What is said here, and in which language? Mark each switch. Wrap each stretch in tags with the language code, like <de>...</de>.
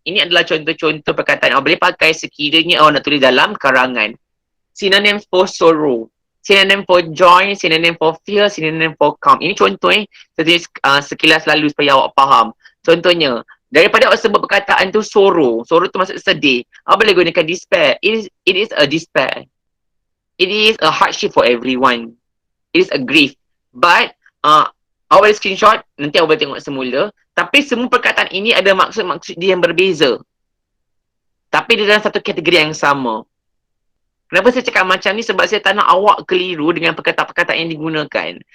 <ms>Ini adalah contoh-contoh perkataan yang boleh pakai sekiranya awak nak tulis dalam karangan.</ms> <en>Synonym for sorrow, synonym for joy, synonym for fear, synonym for calm.</en> <ms>Ini contoh sekilas lalu supaya awak faham. Contohnya, daripada awak sebut perkataan tu sorrow tu maksud sedih, awak boleh gunakan despair.</ms> <en>It is a despair. It is a hardship for everyone. It is a grief.</en> <ms>But awak boleh screenshot, nanti awak boleh tengok semula. Tapi semua perkataan ini ada maksud-maksud dia yang berbeza. Tapi dia dalam satu kategori yang sama. Kenapa saya cakap macam ni? Sebab saya tak nak awak keliru dengan perkataan-perkataan yang digunakan.</ms>